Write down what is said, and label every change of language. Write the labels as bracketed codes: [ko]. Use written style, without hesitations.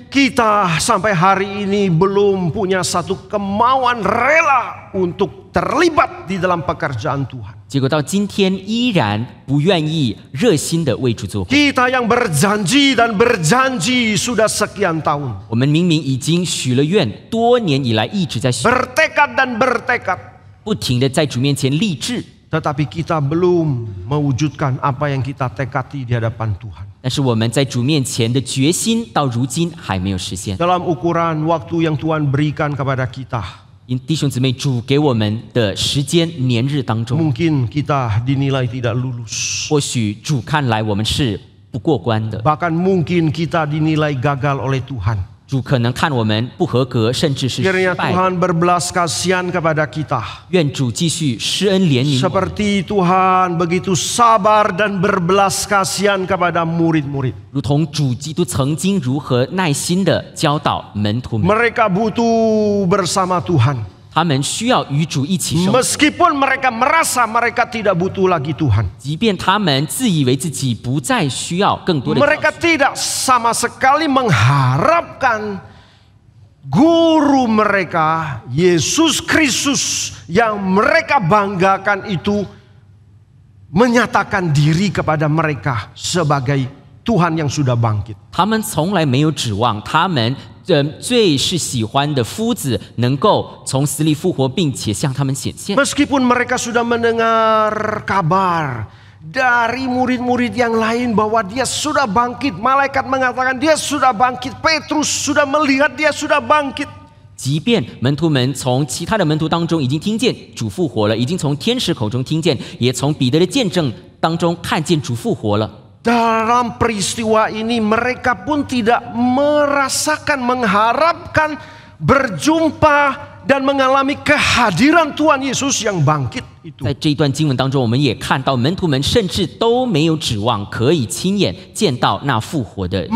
[id] Kita sampai hari ini belum punya satu kemauan rela untuk terlibat di dalam pekerjaan Tuhan. [zh] 结果到今天依然不愿意热心的为主做工。 [id] Kita yang berjanji dan berjanji sudah sekian tahun. [zh] 我们明明已经许了愿，多年以来一直在许， [id] Bertekad dan bertekad. [zh] 不停的在主面前立志， [id] Tetapi kita belum mewujudkan apa yang kita tekati di hadapan Tuhan. [zh] 但是我们在主面前的决心到如今还没有实现。 [id] Dalam ukuran waktu yang Tuhan berikan kepada kita, [zh] 因弟兄姊妹，主给我们的时间年日当中， [id] mungkin kita dinilai tidak lulus. [zh] 或许主看来我们是不过关的， [id] Bahkan mungkin kita dinilai gagal oleh Tuhan. [zh] 主可能看我们不合格，甚至是失 [id] Kiranya [zh] 败。 [id] Tuhan berbelas kasihan kepada kita. [zh] 愿主继续施恩怜悯我们， [id] Seperti Tuhan begitu sabar dan berbelas kasihan kepada murid-murid. [zh] 如同主基督曾经如何耐心的教导门徒们。 [id] Mereka butuh bersama Tuhan. [zh] 他们需要与主一起生活。 [id] Meskipun mereka merasa mereka tidak butuh lagi Tuhan. [zh] 即便他们自以为自己不再需要更多的教 [id] Mereka [zh] 训， [id] tidak sama sekali mengharapkan guru mereka, Yesus Kristus yang mereka banggakan itu menyatakan diri kepada mereka sebagai Tuhan yang sudah bangkit. [zh] 他们从来没有指望他们最是喜欢的夫子能够从死里复活，并且向他们显现。 [id] Meskipun mereka sudah mendengar kabar dari murid-murid yang lain bahwa dia sudah bangkit, malaikat mengatakan dia sudah bangkit, Petrus sudah melihat dia sudah bangkit. [zh] 即便门徒们从其他的门徒当中已经听见主复活了，已经从天使口中听见，也从彼得的见证当中看见主复活了。 [id] Dalam peristiwa ini mereka pun tidak merasakan, mengharapkan berjumpa dan mengalami kehadiran Tuhan Yesus yang bangkit itu. [zh] 在这一段经文当中，我们也看到门徒们甚至都没有指望可以亲眼见到那复活的，